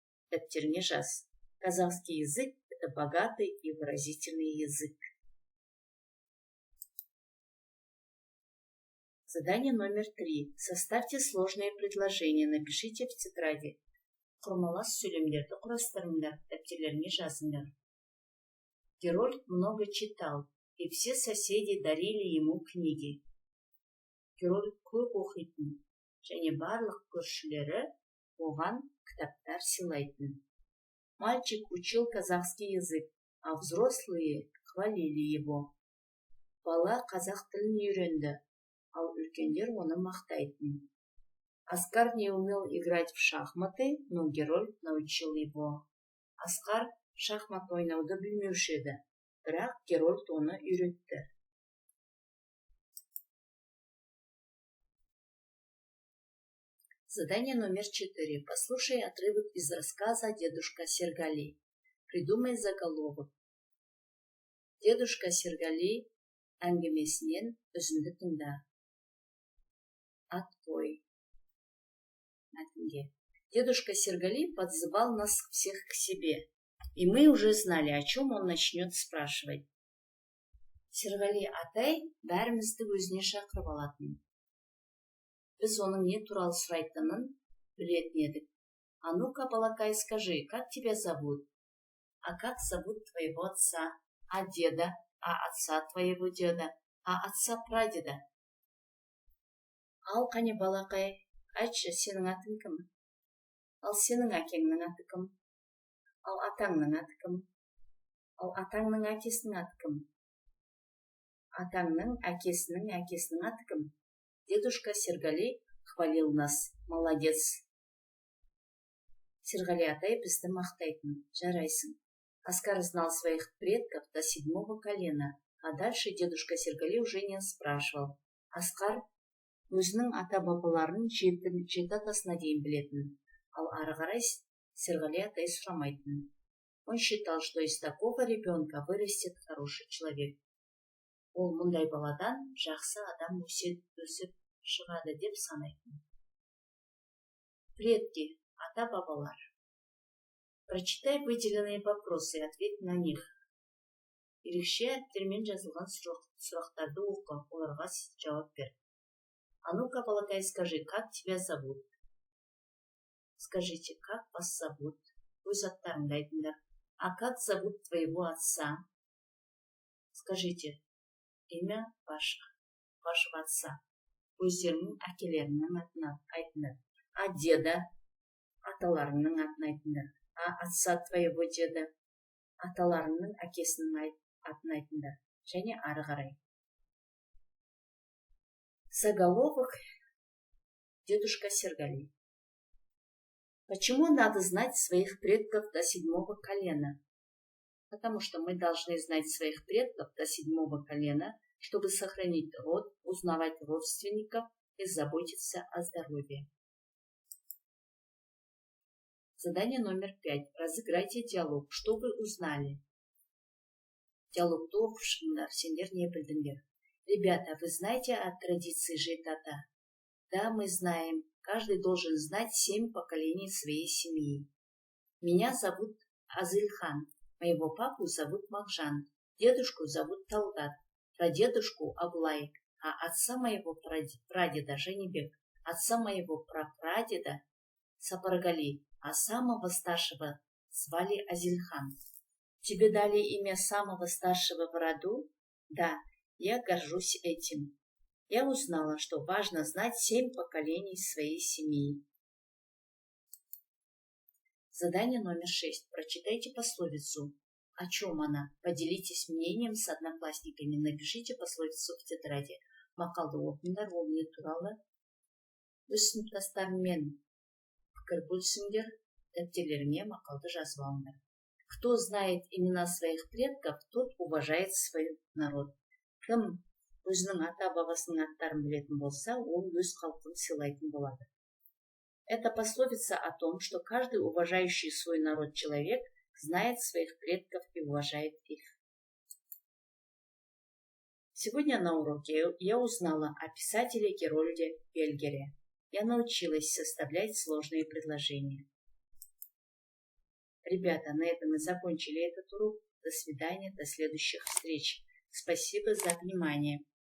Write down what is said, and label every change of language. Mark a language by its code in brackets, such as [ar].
[kk] Дәптеріңе жаз. [ru] Казахский язык – это богатый и выразительный язык. Задание номер 3. Составьте сложные предложения. Напишите в тетради. [kk] Құрмалас сөйлемдерді құрастырыңдар, дәптерлеріңе жазыңдар. [ru] Герольд много читал, и все соседи дарили ему книги. [kk] Герольд көп оқитын, және барлық көршілері оған кітаптар сыйлайтын. [ru] Мальчик учил казахский язык, а взрослые хвалили его. [kk] Бала қазақ тілін үйренді, ал үлкендер оны мақтайтын. [ru] Оскар не умел играть в шахматы, но герой научил его. [kk] Асқар шахмат ойнауды білмеуші еді, бірақ Герольд оны үйретті. [ru] Задание номер 4. Послушай отрывок из рассказа «Дедушка Сергали». Придумай заголовок. [kk] Дедушка Сергали әңгімесінен үзінді тыңда. Ат қой. Мәтінге. [ru] Дедушка Сергали подзывал нас всех к себе, и мы уже знали, о чем он начнет спрашивать. [kk] Сергали атай бәрімізді өзіне шақырып алатын. Біз оның не туралы сұрайтынын білетін едік. [ru] А ну-ка, балакай, скажи, как тебя зовут? А как зовут твоего отца? А деда? А отца твоего деда? А отца прадеда? [kk] Ал қане балақай, айтшы, сенің атың кім? Ал сенің әкеңнің аты кім? Ал атаңның аты кім? Ал атаңның әкесінің аты кім? Атаңның әкесінің аты кім? [ru] Дедушка Сергали хвалил нас. Молодец. [kk] Сергали атай бізді мақтайтын. Жарайсың. [ru] Оскар знал своих предков до 7-го колена, а дальше дедушка Сергали уже не спрашивал. [kk] Оскар өзінің ата-бабаларын 7 атасына дейін білетін. Ал ары қарай Сергали атай сұрамайтын. [ru] Он считал, что из такого ребенка вырастет хороший человек. [kk] Ол мұндай баладан жақсы адам өсіп шығады деп санайтын. [ru] Предки, ата-бабалар. Прочитай выделенные вопросы и ответь на них. [kk] Ерекше әріптермен жазылған сұрақтарды оқы, оларға жауап бер. [ru] А ну-ка, балакай, скажи, как тебя зовут? Скажите, как вас зовут? [kk] Өз аттарыңды айтыңдар. [ru] А как зовут твоего отца? Скажите, имя вашего отца. [kk] Өздерінің әкелерінің атын айтыңдар. [ru] А деда? [kk] Аталарының атын айтыңдар. [ru] А отца твоего деда? [kk] Аталарының әкесінің атын айтыңдар. Және ары қарай. [ru] Заголовок «Дедушка Сергали». Почему надо знать своих предков до 7-го колена? Потому что мы должны знать своих предков до 7-го колена, чтобы сохранить род, узнавать родственников и заботиться о здоровье. Задание номер 5. Разыграйте диалог. Что вы узнали? [kk] Диалогты оқып сендер не білдіңдер? [ru] Ребята, вы знаете о традиции житата? Да, мы знаем. Каждый должен знать 7 поколений своей семьи. Меня зовут Азылхан. Моего папу зовут Махжан. Дедушку зовут Талгат. Прадедушку Аблай. А отца моего прадеда Женебек. Отца моего прапрадеда Сапаргали. А самого старшего звали Азильхан. Тебе дали имя самого старшего в роду? Да, я горжусь этим. Я узнала, что важно знать 7 поколений своей семьи. Задание номер 6. Прочитайте пословицу. О чем она? Поделитесь мнением с одноклассниками. Напишите пословицу в тетради. [kk] Мақалды оқыңдар, ол не туралы? Өз сыныптастарыңмен пікір бөлісіңдер, дәптерлеріңе мақалды жазып алыңдар. [ru] Кто знает имена своих предков, тот уважает свой народ. [kk] Кім өзінің ата-бабасының аттарын білетін болса, ол өз халқын сыйлайтын болады. [ru] Это пословица о том, что каждый уважающий свой народ человек знает своих предков и уважает их. Сегодня на уроке я узнала о писателе Герольде Пельгере. Я научилась составлять сложные предложения. Ребята, на этом мы закончили этот урок. До свидания, до следующих встреч. Спасибо за внимание.